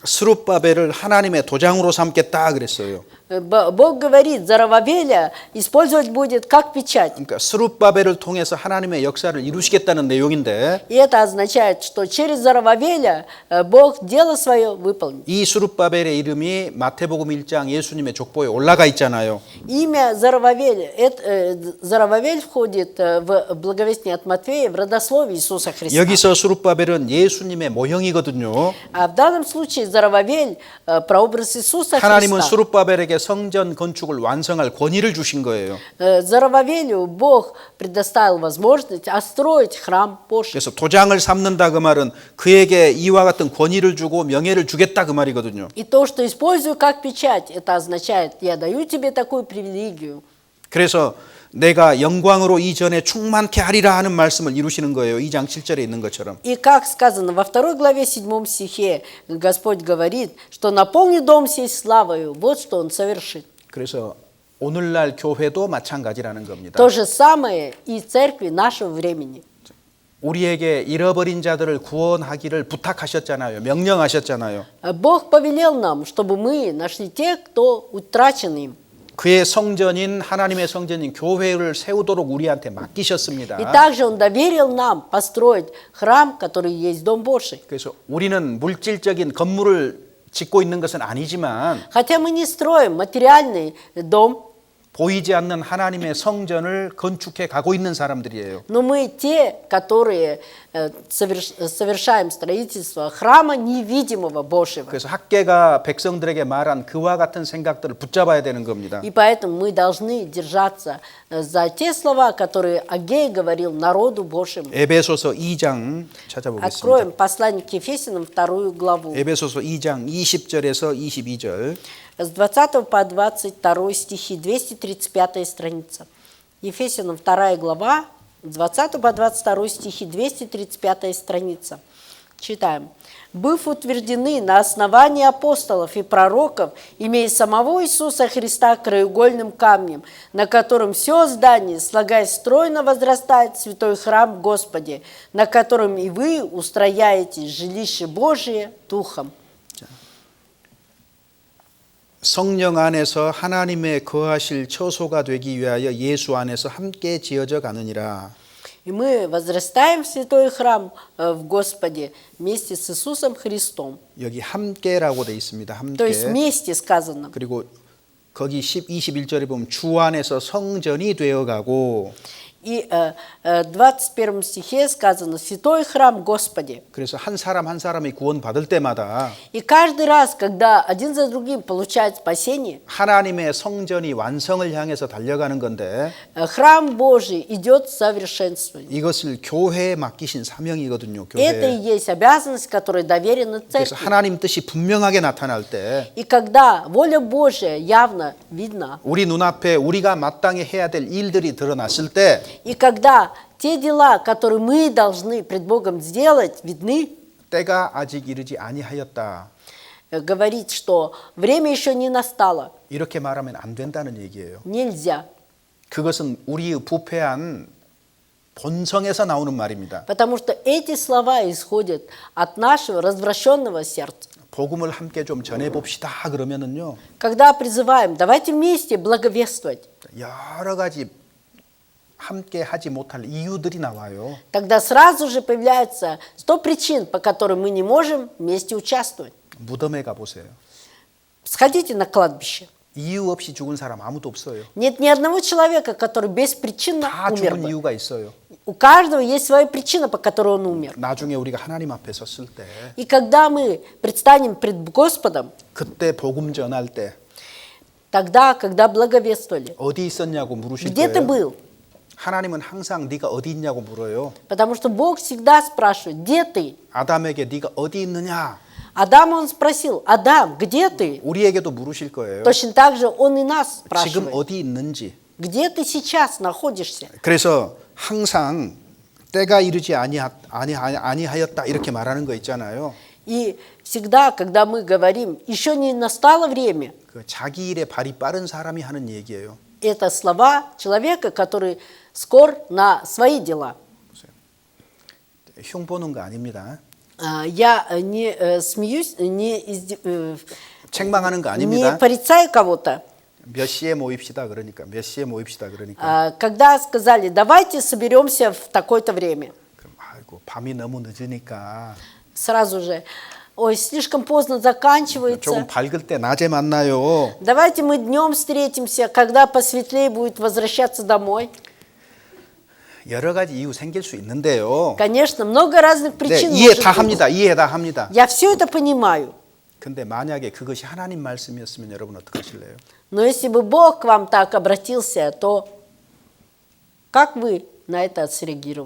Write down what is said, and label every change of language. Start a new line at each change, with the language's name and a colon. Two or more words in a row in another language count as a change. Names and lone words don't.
Korean: 스룹바벨을 하나님의 도장으로 삼겠다 그랬어요.
Russian: Бог говорит, Зарававеля использовать будет как печать.
Korean: 그러니까 스룹바벨을 통해서 하나님의 역사를 이루시겠다는 내용인데
Russian: И это означает, что через Зарававеля Бог дело свое выполнит.
Korean: 이 스룹바벨의 이름이 마태복음 1장 예수님의 족보에 올라가 있잖아요.
Russian: Имя Зарававель, Зарававель входит в благовестие от Матфея в родословие Иисуса Христа.
Korean: 여기서 스룹바벨은 예수님의 모형이거든요.
Russian: А в данном случае Зарававель прообраз Иисуса
Korean: 하나님은
Russian: Христа.
Korean: 스룹바벨에게 성전 건축을 완성할 권위를 주신 거예요.
Russian: Зарававелю Бог предоставил возможность отстроить храм Божий.
Korean: 그래서 도장을 삼는다 그 말은 그에게 이와 같은 권위를 주고 명예를 주겠다 그 말이거든요.
Russian: И то, что использую как печать, это означает, я даю тебе такую привилегию.
Korean: 그래서 내가 영광으로 이전에 충만케 하리라 하는 말씀을 이루시는 거예요. 2장 7절에 있는 것처럼.
Russian: И как сказано во 2 главе 7 стихе, Господь говорит, что наполни дом сей славою, вот что Он совершит.
Korean: 그래서 오늘날 교회도 마찬가지라는 겁니다.
Russian: То же самое и церкви нашего времени.
Korean: 우리에게 잃어버린 자들을 구원하기를 부탁하셨잖아요. 명령하셨잖아요.
Russian: Бог повелел нам, чтобы мы нашли тех, кто утрачен им.
Korean: 그의 성전인 하나님의 성전인 교회를 세우도록 우리한테
Russian: И
Korean: 맡기셨습니다.
Russian: также Он доверил нам построить храм, который есть Дом Божий.
Korean: 그래서 우리는 물질적인 건물을 짓고 있는 것은 아니지만
Russian: Хотя мы не строим материальный дом,
Korean: 보이지 않는 하나님의 성전을 건축해 가고 있는 사람들이에요.
Russian: но мы те, которые совершаем строительство храма невидимого Божьего.
Korean: 그래서 학계가 백성들에게 말한 그와 같은 생각들을 붙잡아야 되는 겁니다.
Russian: И поэтому мы должны держаться за те слова, которые Агей говорил народу Божьему.
Korean: 에베소서 2장 찾아보겠습니다.
Russian: Откроем послание к Ефесянам 2 главу.
Korean: 에베소서 2장 20절에서 22절.
Russian: С 20 по 22 стихи, 235 страница. Ефесянам 2 глава, 20 по 22 стихи, 235 страница. Читаем. «Быв утверждены на основании апостолов и пророков, имея самого Иисуса Христа краеугольным камнем, на котором все здание, слагаясь стройно, возрастает в святой храм в Господе, на котором и вы устрояете жилище Божие Духом».
Korean: 성령 안에서 하나님의 거하실 처소가 되기 위하여 예수 안에서 함께 지어져 가느니라.
Russian: И мы возрастаем в святой храм в Господе вместе с Иисусом Христом.
Korean: 여기 함께라고 돼 있습니다.
Russian: То есть
Korean: 함께.
Russian: вместе сказано.
Korean: 그리고 거기 21절에 보면 주 안에서 성전이 되어 가고
Russian: И в 21 стихе сказано «Святой храм Господи».
Korean: 그래서 한 사람 한 사람이 구원받을 때마다
Russian: И каждый раз, когда один за другим получают спасение,
Korean: 하나님의 성전이 완성을 향해서 달려가는 건데
Russian: храм Божий идет в совершенствование.
Korean: 이것을 교회에 맡기신 사명이거든요.
Russian: Это и
Korean: 교회.
Russian: есть обязанность, которая доверена
Korean: 그래서
Russian: церкви.
Korean: 하나님 뜻이 분명하게 나타날 때
Russian: И когда воля Божия явно видна,
Korean: 우리 눈앞에 우리가 마땅히 해야 될 일들이 드러났을 때
Russian: и когда те дела, которые мы должны пред Богом сделать, видны,
Korean: 때가 아직 이르지 아니하였다.
Russian: говорит, что время еще не настало,
Korean: 이렇게 말하면 안 된다는 얘기예요.
Russian: нельзя.
Korean: 그것은 우리의 부패한 본성에서 나오는 말입니다.
Russian: Потому что эти слова исходят от нашего развращенного сердца.
Korean: 복음을 함께 좀 전해 봅시다 그러면은요.
Russian: Когда призываем, давайте вместе благовествовать,
Korean: 여러 가지 함께 하지 못할 이유들이 나와요.
Russian: тогда сразу же появляется 100 причин, по которым мы не можем вместе участвовать.
Korean: 무덤에 가 보세요.
Russian: Сходите на кладбище.
Korean: 이유 없이 죽은 사람 아무도 없어요.
Russian: Нет ни одного человека, который беспричинно
Korean: 다
Russian: умер
Korean: 죽은
Russian: бы.
Korean: 이유가 있어요.
Russian: У каждого есть своя причина, по которой он умер.
Korean: 나중에 우리가 하나님 앞에 섰을 때
Russian: И когда мы предстанем пред Господом,
Korean: 그때 복음 전할 때
Russian: тогда, когда благовествовали,
Korean: 어디 있었냐고 물으실
Russian: где ты
Korean: 거예요.
Russian: был?
Korean: 하나님은 항상 네가 어디 있냐고 물어요.
Russian: Потому что Бог всегда спрашивает, где ты?
Korean: 아담에게 네가 어디 있느냐?
Russian: Адама он спросил, Адам, где ты?
Korean: 우리에게도 물으실 거예요.
Russian: Точно так же он и нас
Korean: 지금
Russian: спрашивает,
Korean: 어디 있는지.
Russian: где ты сейчас находишься?
Korean: 그래서 항상 때가 이르지 아니하였다 이렇게 말하는 거 있잖아요.
Russian: И всегда, когда мы говорим, еще не настало время,
Korean: 그 자기 일에 발이 빠른 사람이 하는 얘기예요.
Russian: это слова человека, который скор на свои дела.
Korean: 흉 보는 거 아닙니다.
Russian: Я не смеюсь,
Korean: 책망하는 거
Russian: не
Korean: 아닙니다.
Russian: порицаю кого-то.
Korean: 몇 시에 모입시다 그러니까 몇 시에 모입시다 그러니까
Russian: Когда сказали, давайте соберемся в такое-то время,
Korean: 그럼 아이고 밤이 너무 늦으니까
Russian: сразу же, ой, слишком поздно
Korean: 조금
Russian: заканчивается,
Korean: 밝을 때 낮에 만나요.
Russian: давайте мы днем встретимся, когда посветлее будет возвращаться домой.
Korean: 여러 가지 이유 생길 수 있는데요.
Russian: Конечно, много разных
Korean: 네,
Russian: причин
Korean: 이해
Russian: может
Korean: 다
Russian: быть.
Korean: 합니다. 이해 다 합니다.
Russian: Я все это понимаю.
Korean: 근데 만약에 그것이 하나님 말씀이었으면 여러분 어떡하실래요?
Russian: Но если бы Бог к вам так обратился, то как вы на это среагировали?